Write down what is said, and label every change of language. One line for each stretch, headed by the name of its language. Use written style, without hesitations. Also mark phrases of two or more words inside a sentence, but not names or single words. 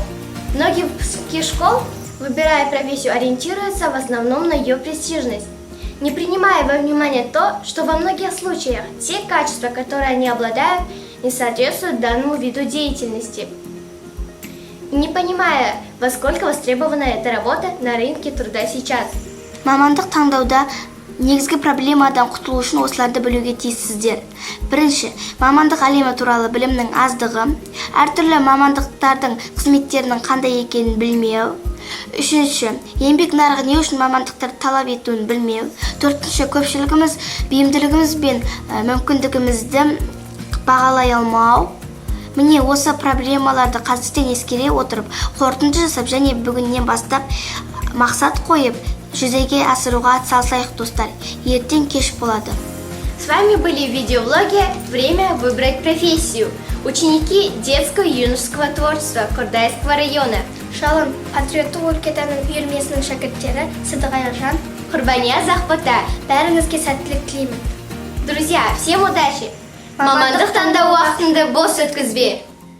Russian: Многие выпускники школ, выбирая профессию, ориентируются в основном на ее престижность, не принимая во внимание то, что во многих случаях те качества, которые они обладают, не соответствуют данному виду деятельности. И не понимая, во сколько востребована эта работа на рынке труда сейчас.
Kazakh: Мамандық таңдауда негізгі проблемадан құтылу үшін осыларды білуге тиіссіздер. Бірінші, мамандық әлемі туралы білімнің аздығы, әртүрлі мамандықтардың қызметтерінің қандай екенін білмеу. Үшінші, еңбек нарығы не үшін мамандықтарды талап етуін білмеу. Төртінші, көпшілігіміз бейімділігіміз бен мүмкіндігімізді бағалай алмау. Міне осы проблемаларды қазірден ескере отырып, қорытынды жасап және бүгіннен бастап мақсат қойып, жүзеге асыруға атсалысайық, достар. Ертең кеш болады.
Russian: С вами были видеоблоги «Время выбрать профессию». Ученики детского и юношеского творчества Кордайского района.
Kazakh: Шалом, патриоттық өлкетаның үйірмесінің шәкірттері Сыдық Аяқжан, Құрбания Захпата. бәріңізге сәттілік тілеймін.
Russian: Друзья, всем удачи!
Kazakh: Мамандық таңдау уақытыңды бос өткізбе!